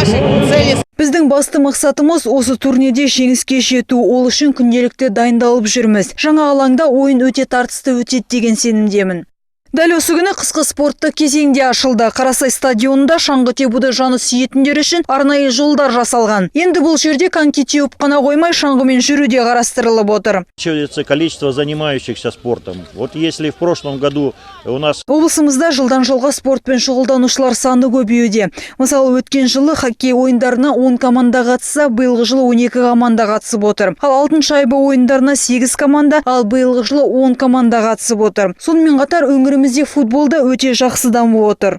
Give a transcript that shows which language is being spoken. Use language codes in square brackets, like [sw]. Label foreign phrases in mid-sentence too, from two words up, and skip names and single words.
[kk] Біздің басты мақсатымыз осы турнирде жеңіске жету, ол үшін күнделікті дайындалып жүрміз. Жаңа алаңда ойын өте тартысты өтеді деген сенімдемін. Дәл осы күні қысқы спорттық кезеңде ашылды. Қарасай стадионында шаңғы тебуді жаны сүйетіндер үшін арнайы жолдар жасалған. Енді бұл жерде коньки теуіп қана қоймай, шаңғымен жүру де қарастырылып отыр. [ru] Количество занимающихся спортом. Вот если в прошлом году у нас [kk] облысымызда жылдан жылға спортпен шұғылданушылар саны көбеюде. Мысалы, өткен жылы хоккей ойындарына 10 команда қатысса, биылғы жылы 12 команда қатысып отыр. Ал алтын шайба ойындарына 8 команда, ал биылғы жылы 10 команда қатысып отыр. Сонымен қатар өңірімізде футболда өте жақсы дамып отыр.